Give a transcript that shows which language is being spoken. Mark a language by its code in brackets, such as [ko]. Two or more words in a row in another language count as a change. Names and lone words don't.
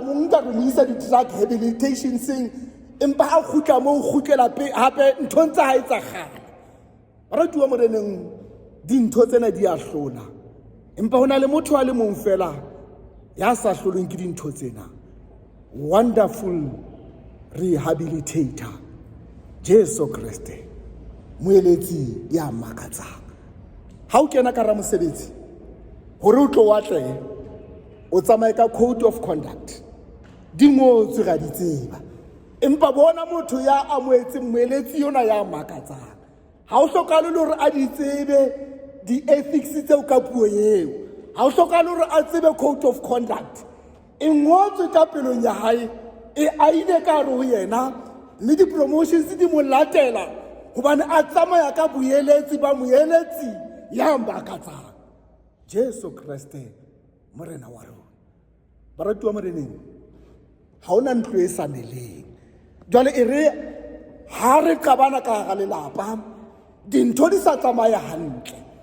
[st] mo nka re mo isa [en] di-drug rehabilitation [st] seng empa ha khutla mo khutlela hape ntho ntse ha etsa kgale baratuwa moreneng dintho tsena di a hlola empa hona le motho a le mong fela ya sa hlolweng ke dintho tsena [en] wonderful rehabilitator [st] Jesu Kriste moeletsi ya makatsang ha o kena ka ra mosebetsi hore o tlo watle o tsamaye ka [en] code of conduct [st] di ngotswe ga di tseba empa bona motho ya amoetseng moeletsi yona ya makatsang ha o hlokale le hore a di tsebe di-ethics tseo ka puo eo ha o hlokale hore a tsebe [en] code of conduct [st] e ngotswe ka pelong ya hae e aile ka hare ho yena mme di-promotions di mo latela hobane a tsamaya ka boeletsi ba moeletsi ya makatsang Jesu Kriste morena wa rona baratuwa moreneng ha ona ntlo e sa neleng jwale e re ha re qabana ka ga lelapa dintho di sa tsamaya hantle